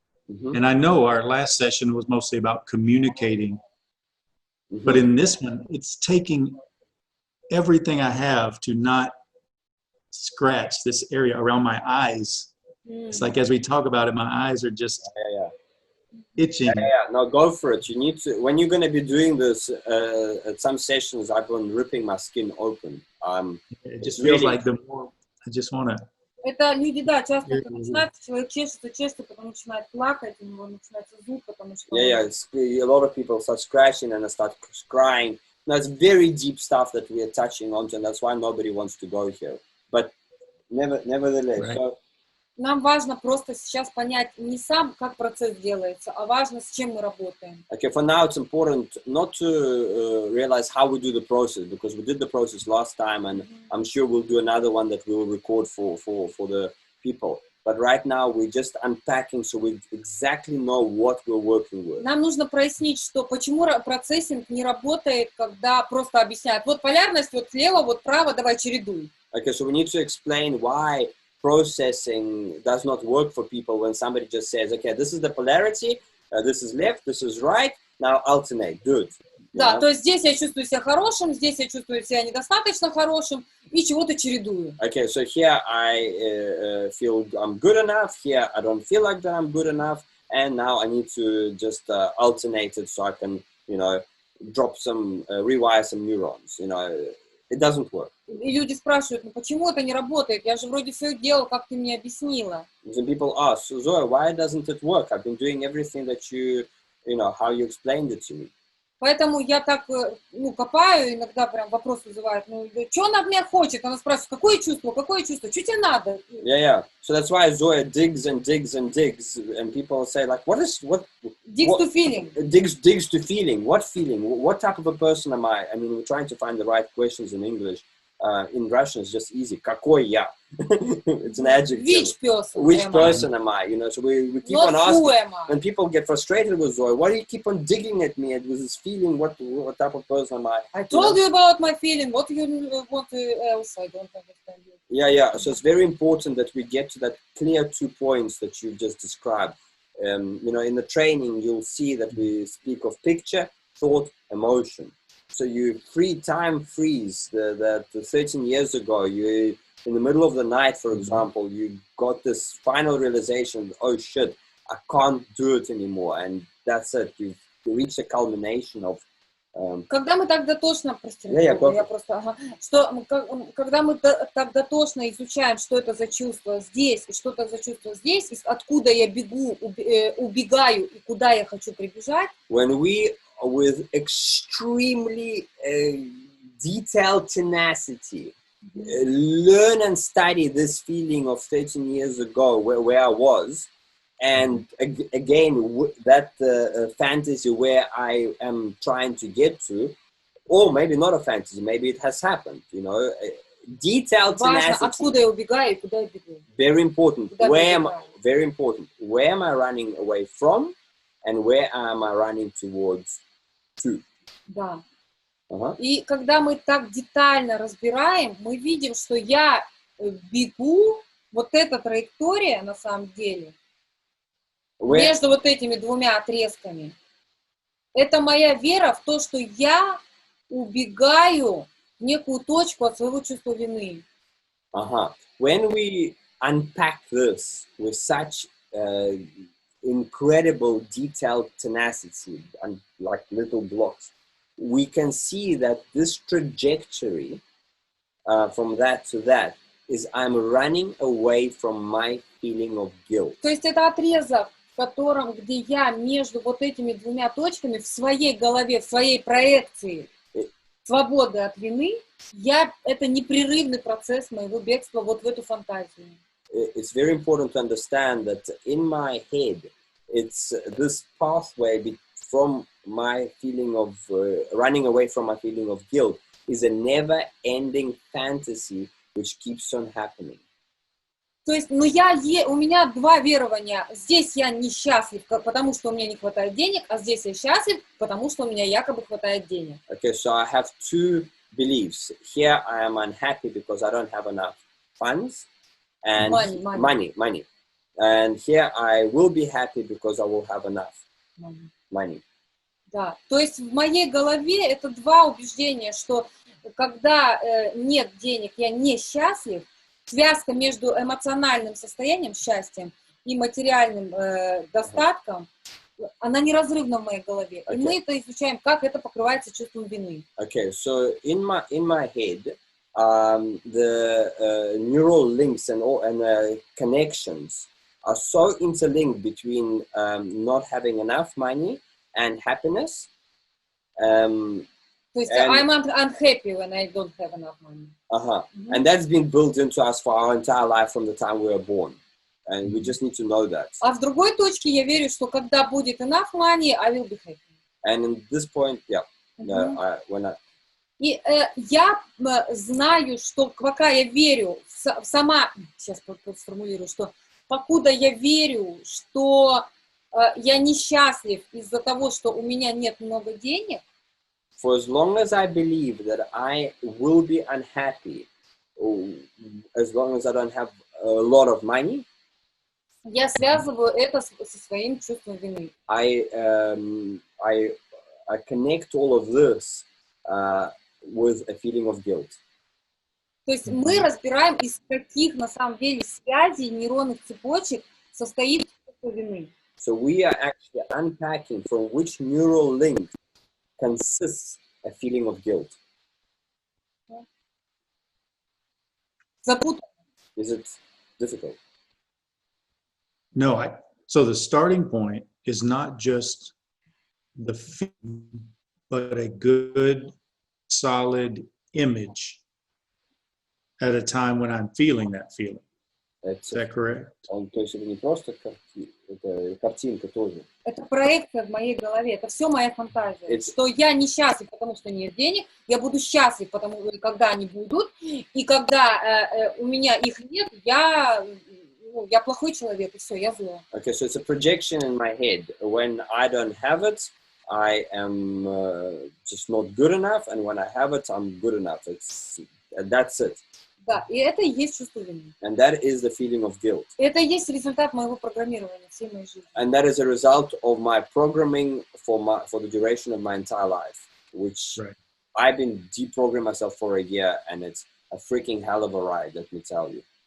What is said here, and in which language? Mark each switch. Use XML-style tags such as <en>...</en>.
<en>And I know our last session was mostly about communicating, but in this one, it's taking everything I have to not scratch this area around my eyes. It's like, as we talk about it, my eyes are just itching. No, go for it. You need to, when you're going to be doing this at some sessions, I've been ripping my skin open. It just feels like the more I just want to.</en> <ru>Это люди, да, часто начинают, человек чешется, потом начинает плакать, у него начинается зуд, потому что...</ru> <en>A lot of people start scratching and they start crying. Now, it's very deep stuff that we are touching onto, and that's why nobody wants to go here. But nevertheless, right. So,</en> <ru>нам важно просто сейчас понять не сам, как процесс делается, а важно, с чем мы работаем.</ru> <en>Okay, for now it's important not to realize how we do the process, because we did the process last time, and I'm sure we'll do another one that we will record for the people. But right now we're just unpacking, so we exactly know what we're working with.</en> <ru>Нам нужно прояснить, что почему процессинг не работает, когда просто объясняют, вот полярность, вот слева, вот право, давай чередуй.</ru> <en>Okay, so we need to explain why processing does not work for people when somebody just says, okay, this is the polarity, this is left, this is right, now alternate, do it.</en> <ru>Да, то есть здесь я чувствую себя хорошим, здесь я чувствую себя недостаточно хорошим, и чего-то чередую.</ru> <en>Okay, so here I feel I'm good enough, here I don't feel like that I'm good enough, and now I need to just alternate it so I can, drop some, rewire some neurons, It doesn't work.</en> <ru>И люди спрашивают, ну почему это не работает? Я же вроде все делал, как ты мне объяснила.</ru> <en>And people ask, so Zoe, why doesn't it work? I've been doing everything that how you explained it to me.</en> <ru>Поэтому я так, копаю, иногда прям вопрос вызывает, что она от меня хочет? Она спрашивает, какое чувство, что тебе надо?</ru> <en>Yeah. So that's why Zoe digs and digs and digs, and people say like, Digs to feeling. Digs to feeling. What feeling? What type of a person am I? I mean, we're trying to find the right questions in English. In Russian, it's just easy.</en> <ru>Какой я?</ru> <en>It's an adjective. Which person am I? So we keep on asking. When people get frustrated with Zoe, why do you keep on digging at me with this feeling? What type of person am I? I told you about my feeling. What do you want else? I don't understand you. Yeah. So it's very important that we get to that clear 2 points that you just described. In the training, you'll see that we speak of picture, thought, emotion. So you time freeze that 13 years ago, you in the middle of the night, for example, you got this final realization, oh shit, I can't do it anymore. And that's it. You reach the culmination of...</en> <ru>Когда мы так дотошно, когда мы так дотошно изучаем, что это за чувство здесь, и что это за чувство здесь, и откуда я бегу, убегаю, и куда я хочу прибежать.</ru> <en>When we with extremely detailed tenacity learn and study this feeling of 13 years ago where I was, and again that fantasy where I am trying to get to, or maybe not a fantasy, maybe it has happened, detailed tenacity.</en> <ru>Откуда я убегаю, куда я бегу.</ru> <en>Very important. Very important. Where am I running away from, and where am I running towards?</en> <ru>Да. И когда мы так детально разбираем, мы видим, что я бегу, вот эта траектория на самом деле, между вот этими двумя отрезками, это моя вера в то, что я убегаю некую точку от своего чувства вины.</ru> <en>When we unpack this with such incredible detailed tenacity and like little blocks, we can see that this trajectory from that to that is I'm running away from my feeling of guilt.</en> <ru>То есть это отрезок, в котором, где я между вот этими двумя точками в своей голове, в своей проекции свободы от вины, это непрерывный процесс моего бегства вот в эту фантазию.</ru> <en>It's very important to understand that in my head, it's this pathway from my feeling of running away from my feeling of guilt is a never-ending fantasy which keeps on happening.</en> <ru>То есть, у меня два верования. Здесь я несчастлив, потому что у меня не хватает денег, а здесь я счастлив, потому что у меня якобы хватает денег.</ru> <en>Okay, so I have two beliefs. Here I am unhappy because I don't have enough funds and money. And here I will be happy because I will have enough money.</en> <ru>Да, то есть в моей голове это два убеждения, что когда нет денег, я несчастлив. Связка между эмоциональным состоянием, счастьем, и материальным достатком, она неразрывна в моей голове.</ru> <en>Okay.</en> <ru>И мы это изучаем, как это покрывается чувством вины.</ru> <en>Okay, so in my head, the neural links and connections are so interlinked between not having enough money and happiness.</en> <ru>То есть</ru> <en>I'm unhappy when I don't have enough money. Mm-hmm. And that's been built into us for our entire life from the time we were born. And we just need to know that.</en> <ru>А в другой точке я верю, что когда будет</ru> <en>enough money, I will be happy. And in this point, when I...</en> <ru>И я знаю, что пока я верю, сейчас сформулирую, что покуда я верю, что я несчастлив из-за того, что у меня нет много денег,</ru> <en>for as long as I believe that I will be unhappy, as long as I don't have a lot of money,</en> <ru>я связываю это со своим чувством вины.</ru> <en>I connect all of this with a feeling of guilt.</en> <ru>То есть мы разбираем, из каких на самом деле связей нейронных цепочек состоит чувство вины.</ru> <en>So we are actually unpacking from which neural link consists a feeling of guilt. Is it difficult? No, so the starting point is not just the feeling, but a good, solid image at a time when I'm feeling that feeling. Is that correct?</en> <ru>То есть это не просто картинка тоже. Это проекция в моей голове, это все моя фантазия. Что я несчастлив, потому что нет денег, я буду счастлив, когда они будут, и когда у меня их нет, я плохой человек, и все, я зло.</ru> <en>Okay, so it's a projection in my head. When I don't have it, I am just not good enough, and when I have it, I'm good enough. That's it.</en> <ru>Да, и это и есть чувство вины.</ru> <en>And that is the feeling of guilt.</en> <ru>Это и есть результат моего программирования всей моей жизни.</ru> <en>And that is a result of my programming for the duration of my entire life, which I've been deprogramming myself for a year, and it's a freaking hell of a ride, let me tell you.</en>